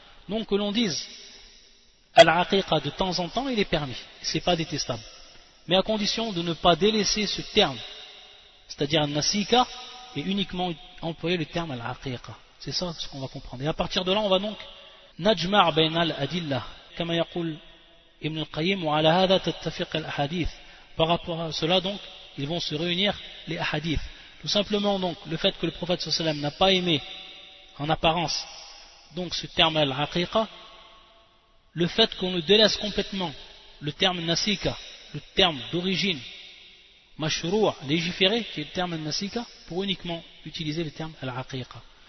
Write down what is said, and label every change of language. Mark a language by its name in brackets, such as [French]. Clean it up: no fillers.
[French] Donc que l'on dise al-aqiqa de temps en temps, il est permis, c'est pas détestable. Mais à condition de ne pas délaisser ce terme, c'est-à-dire al-nasika, et uniquement employer le terme al-aqiqa. C'est ça ce qu'on va comprendre. Et à partir de là, on va donc [Arabic] najma' bayna al-adilla. كما يقول ابن القيم وعلى هذا تتفق الاحاديث. [French] Par rapport à cela donc ils vont se réunir les hadiths. Tout simplement donc le fait que le prophète [Arabic] صلى الله عليه وسلم [French] n'a pas aimé en apparence donc ce terme al-aqiqa, le fait qu'on le délaisse complètement, le terme nasika, le terme d'origine mashrou' légiféré qui est le terme nasika, pour uniquement utiliser le terme al-aqiqa.